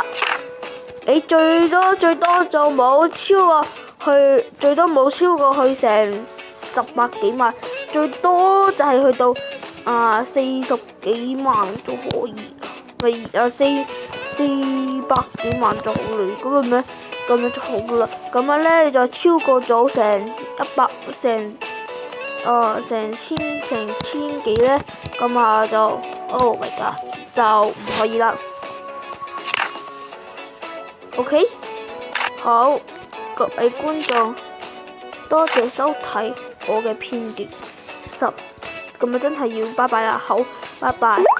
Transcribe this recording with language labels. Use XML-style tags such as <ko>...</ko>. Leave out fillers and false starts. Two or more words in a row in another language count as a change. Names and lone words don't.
<yue>你最多就冇超過去，最多冇超過去成10幾萬，最多就係去到40幾萬都可以，咪400幾萬就好啦。嗰個咩咁樣就好啦。咁樣咧你就超過咗成千幾咧，咁就</yue> <en>Oh my god，</en> <yue>就唔可以啦。OK， 好，各位觀眾，多謝收睇我嘅片段10，咁啊真係要拜拜啦，好，拜拜。</yue>